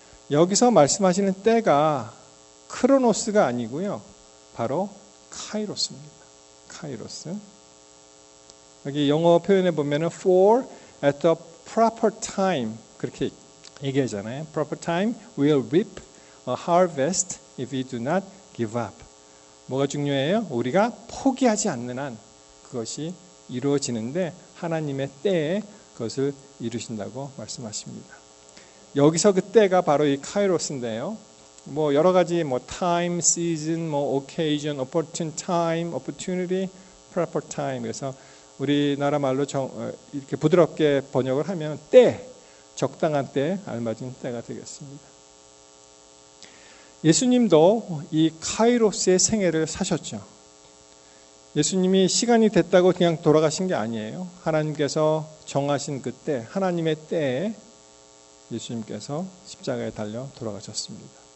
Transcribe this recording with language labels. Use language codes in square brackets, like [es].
[ko] 여기서 말씀하시는 때가 크로노스가 아니고요, 바로 카이로스입니다. 카이로스. 여기 영어 표현에 보면은 [en] for at the proper time [ko] 그렇게 얘기하잖아요. [en] Proper time will reap a harvest if we do not give up. [ko] 뭐가 중요해요? 우리가 포기하지 않는 한 그것이 이루어지는데 하나님의 때에 그것을 이루신다고 말씀하십니다. 여기서 그 때가 바로 이 카이로스인데요. 뭐 여러 가지 뭐 [en] time, season, 뭐 occasion, opportune time, opportunity, proper time. [ko] 그래서 우리나라 말로 이렇게 부드럽게 번역을 하면 때, 적당한 때, 알맞은 때가 되겠습니다. 예수님도 이 카이로스의 생애를 사셨죠. 예수님이 시간이 됐다고 그냥 돌아가신 게 아니에요. 하나님께서 정하신 그때, 하나님의 때에 예수님께서 십자가에 달려 돌아가셨습니다.